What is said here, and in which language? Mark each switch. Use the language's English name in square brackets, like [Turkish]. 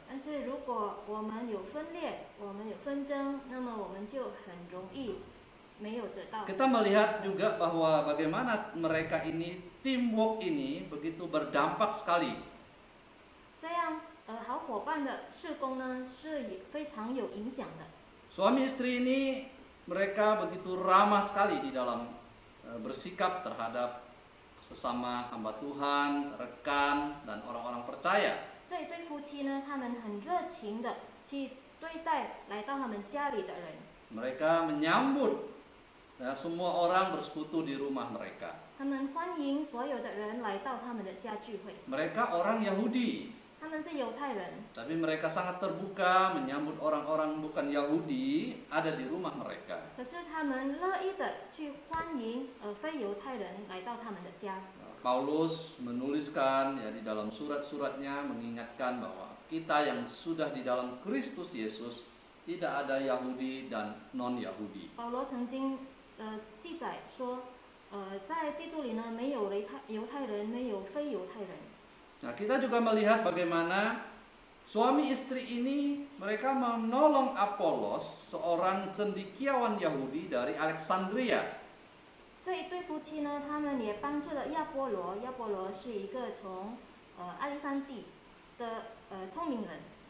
[Chinese] 但是如果我们有分裂，我们有纷争，那么我们就很容易没有得到。 [Indonesian] Kita melihat juga bahwa bagaimana mereka ini, teamwork ini begitu berdampak sekali. [Chinese] 这样好伙伴的事工呢是非常有影响的。 [Indonesian] Suami istri ini mereka begitu ramah sekali di dalam bersikap terhadap sesama hamba Tuhan, rekan, dan orang-orang percaya. [Chinese] 这一对夫妻呢，他们很热情的去对待来到他们家里的人。 [Indonesian] Mereka menyambut ya, semua orang bersekutu di rumah mereka. [Chinese] 他们欢迎所有的人来到他们的家聚会。 [Indonesian] Mereka orang Yahudi, [Chinese] 他们是犹太人， [Indonesian] tapi mereka sangat terbuka menyambut orang-orang bukan Yahudi ada di rumah mereka. [Chinese] 可是他们乐意的去欢迎非犹太人来到他们的家。 [Indonesian] Paulus menuliskan ya di dalam surat-suratnya mengingatkan bahwa kita yang sudah di dalam Kristus Yesus tidak ada Yahudi dan non-Yahudi. [Chinese] 保罗曾经记载说，在基督里呢，没有犹太人，没有非犹太人。 [Indonesian] Nah, kita juga melihat bagaimana suami istri ini mereka menolong Apolos, seorang cendekiawan Yahudi dari Alexandria. [Chinese] 这一对夫妻呢，他们也帮助了亚波罗。亚波罗是一个从亚历山地的聪明人。